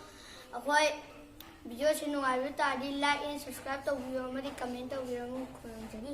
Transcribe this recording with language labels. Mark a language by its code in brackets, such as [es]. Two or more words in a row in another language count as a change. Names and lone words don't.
[mni] ako'y video se nungai bi tadi [en] like and subscribe [mni] tawbiyo amadi comment tawbiyo